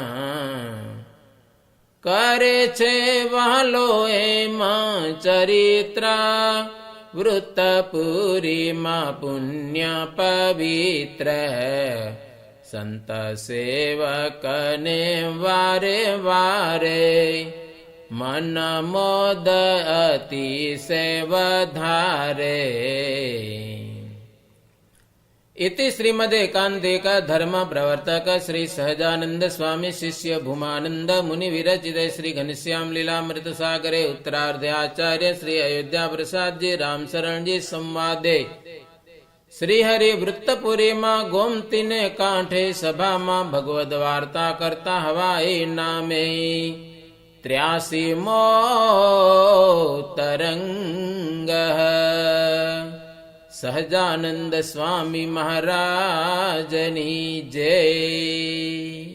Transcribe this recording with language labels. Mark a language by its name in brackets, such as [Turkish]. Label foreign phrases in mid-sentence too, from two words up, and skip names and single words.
[Gujarati] કરે છે વહાલો એમાં ચરિત્ર, વૃત્તપુરીમાં પુણ્ય પવિત્ર, સંત સેવકને વારે વારે, મન મોદ અતિશય વધારે. [Sanskrit] इति श्रीमदेकान्तिक धर्म प्रवर्तक श्री सहजानंद स्वामी शिष्य भूमानंद मुनि विरचित श्री घनश्याम लीलामृत सागरे उत्तरार्धे आचार्य श्री अयोध्या प्रसाद जी रामशरण जी संवादे [Gujarati] શ્રી હરિ વૃત્તપુરીમાં ગોમતીને કાંઠે સભામાં ભગવદ વાર્તા કરતા હવાઈ નામે 83મો તરંગ. સહજાનંદ સ્વામી મહારાજની જય.